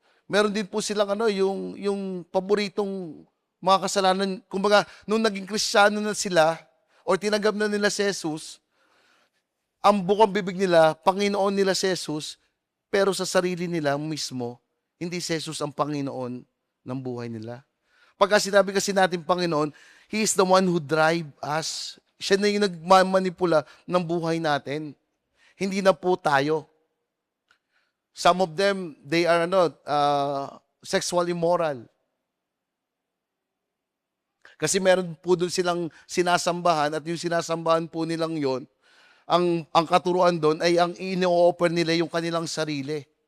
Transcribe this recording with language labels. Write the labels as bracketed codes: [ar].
[tl] Meron din po silang yung paboritong mga kasalanan. Kumbaga, nung naging Kristiyano na sila, or tinanggap na nila si Jesus, ang bukang bibig nila, Panginoon nila si Jesus, pero sa sarili nila mismo, hindi si Jesus ang Panginoon ng buhay nila. Pagka sinabi kasi natin Panginoon, [en] He is the one who drive us. [tl] Siya na yung nagmamanipula ng buhay natin. Hindi na po tayo. [en] Some of them, they are sexual immoral. [tl] Kasi meron po doon silang sinasambahan at yung sinasambahan po nilang yon, ang katuruan doon ay ang ini-offer nila yung kanilang sarili.